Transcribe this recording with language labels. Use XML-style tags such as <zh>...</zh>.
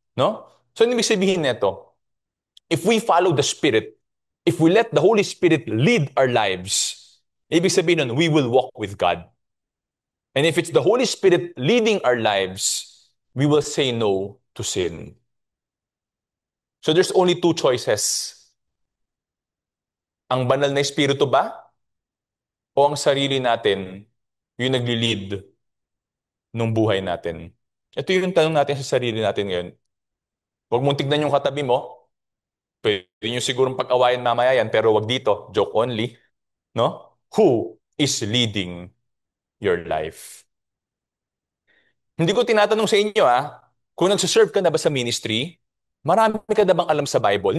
<en>No?</en> <tl>So ano ibig sabihin nito?</tl> <en>If we follow the Spirit, if we let the Holy Spirit lead our lives,</en> <tl>ibig sabihin nun,</tl> <en>we will walk with God. And if it's the Holy Spirit leading our lives, we will say no to sin. So there's only two choices.</en> <tl>Ang banal na espiritu ba? O ang sarili natin yung nagli-lead ng buhay natin? Ito yung tanong natin sa sarili natin ngayon. Huwag mong tignan yung katabi mo. Pwede nyo sigurong pag-awayan mamaya yan, pero wag dito.</tl> <en>Joke only.</en> <tl>No?</tl> <en>Who is leading your life?</en> <tl>Hindi ko tinatanong sa inyo, kung nagsiserve ka na ba sa ministry, marami ka na bang alam sa Bible?</tl>